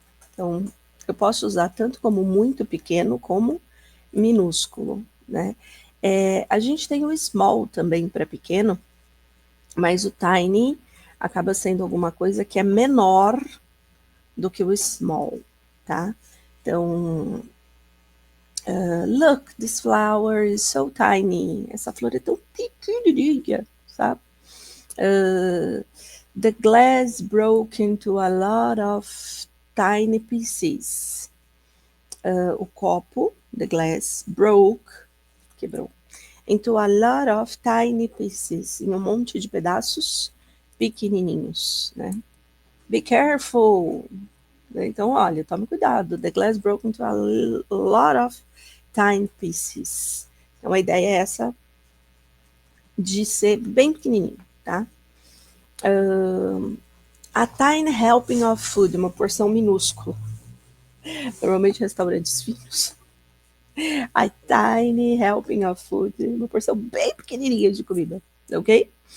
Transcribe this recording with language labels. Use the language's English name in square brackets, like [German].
[Portuguese] Então, eu posso usar tanto como muito pequeno, como minúsculo, né? A gente tem o small também para pequeno, mas o tiny acaba sendo alguma coisa que é menor do que o small, tá? [English] Então, look, this flower is so tiny. [Portuguese] Essa flor é tão pequenininha, sabe? [English] The glass broke into a lot of tiny pieces. [Portuguese] O copo, [English] the glass, broke, [Portuguese] quebrou, [English] into a lot of tiny pieces, [Portuguese] em um monte de pedaços pequenininhos, né? [English] Be careful. [Portuguese] Então, olha, tome cuidado. [English] The glass broke into a lot of tiny pieces. [Portuguese] Então, a ideia é essa de ser bem pequenininho, tá? [English] A tiny helping of food, [Portuguese] uma porção minúscula. Normalmente restaurantes finos. [English] A tiny helping of food, [Portuguese] uma porção bem pequenininha de comida, ok?